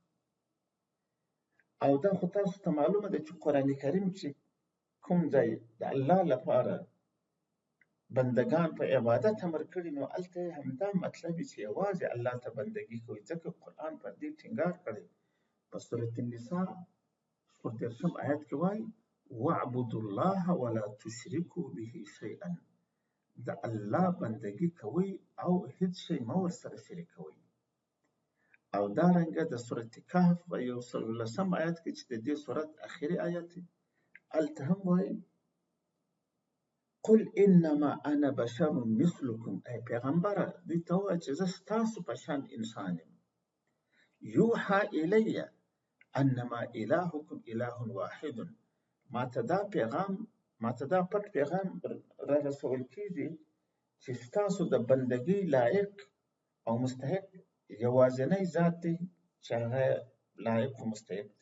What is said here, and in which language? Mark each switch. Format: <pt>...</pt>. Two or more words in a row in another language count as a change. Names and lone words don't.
<ps>او دا خو تاسو ته معلومه ده چې قرآن کریم چې کوم ځای د الله لپاره بندگان په عبادت امر کړي، نو هلته همدا مطلب چې یوازې الله ته بندګي کوي. ځکه قرآن پر دې ټینګار کړی. په سورة النساء 14 آیت کې وایي</ps> <ar>واعبدوا الله ولا تشركوا به شیئا،</ar> <ps>د الله بندگی کوئ او هیڅ شی مه ورسره شریکوئ. او دارنګه د سورة کهف په 114 آیت کې چې د دې سورت اخري آیت دی، هلته هم وایي</ps> <ar>قل انما انا بشر مثلکم،</ar> <ps>ای پیغمبره دوی ته ووایه چې زه ستاسو په شان انسان یم.</ps> <ar>یوحى الی انما الهکم اله واحد،</ar> <ps>ماته دا پټ پیغام را رسول کیږي چې ستاسو د بندګۍ لایق او مستحق یوازینی ذات دی چې هغه لایق او مستحق دی.</ps>